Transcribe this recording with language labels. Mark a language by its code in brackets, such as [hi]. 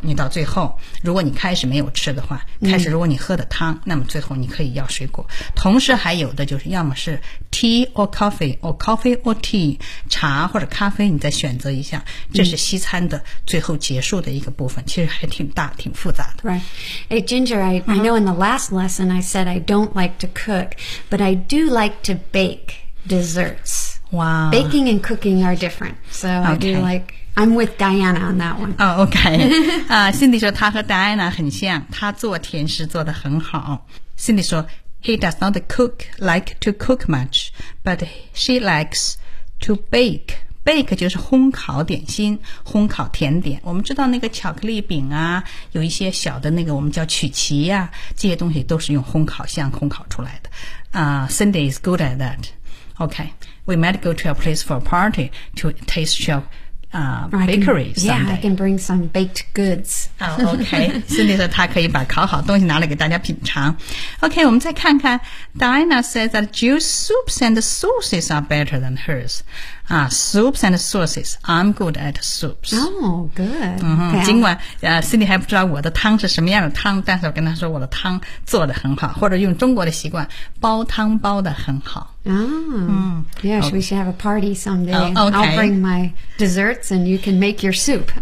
[zh] 你到最后，如果你开始没有吃的话，开始如果你喝的汤，嗯、那么最后你可以要水果。同时还有的就是，要么是 [en] tea or coffee or coffee or tea [zh] 茶或者咖啡，你再选择一下。这是西餐的最后结束的一个部分，嗯、其实还挺大、挺复杂的。 [en] Right, hey Ginger, I know in the last lesson I said I don't like to cook, but I do like to bake desserts. Wow, baking and cooking are different, so、 okay. I do like. I'm with Diana on that one. Oh, okay. [zh] Cindy 说她和 Diana 很像，她做甜食做得很好。 [en] Cindy [zh] 说 [en] ，He does not cook like to cook much, but she likes to bake. [zh] Bake 就是烘烤点心，烘烤甜点。我们知道那个巧克力饼啊，有一些小的那个我们叫曲奇啊，这些东西都是用烘烤箱烘烤出来的。 [en] Cindy is good at that. Okay, we might go to a place for a party to taste show. Bakery someday. Yeah, I can bring some baked goods. Oh, okay. [zh] Cindy 说她可以把烤好东西拿来给大家品尝。 [en] Okay, [zh] 我们再看看 [en] Diana says that Jill's soups and sauces are better than hers. Soups and sauces. I'm good at soups. Oh, good. [zh] 嗯哼，尽管Cindy 还不知道我的汤是什么样的汤，但是我跟她说我的汤做得很好，或者用中国的习惯，煲汤煲得很好。 [en] Oh, yes, we should have a party someday. Oh, okay. I'll bring my desserts and you can make your soup.